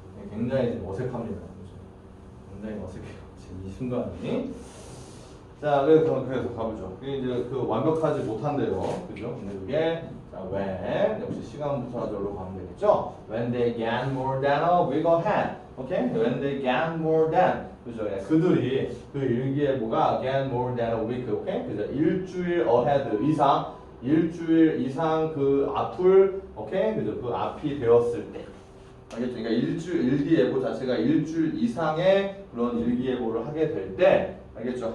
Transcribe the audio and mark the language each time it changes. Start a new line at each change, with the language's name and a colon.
Korean: 굉장히 지금 어색합니다. 굉장히 어색해요, 지금 이 순간이. 자, 그래서 가보죠. 이게 이제 그 완벽하지 못한데요, 그죠? 근데 그게 자, when 역시 시간 부사절로 가면 되겠죠?
English: When they get more than a week ahead,
Korean: 오케이?
English: When they get more than,
Korean: 그죠? 그들이 그 일기예보가
English: get more than a week,
Korean: 오케이? 그죠? 일주일 ahead 일주일 이상 그 앞을, 오케이? 그죠? 그 앞이 되었을 때. 알겠죠? 그러니까 일기예보 자체가 일주일 이상의 그런 일기예보를 하게 될 때, 알겠죠?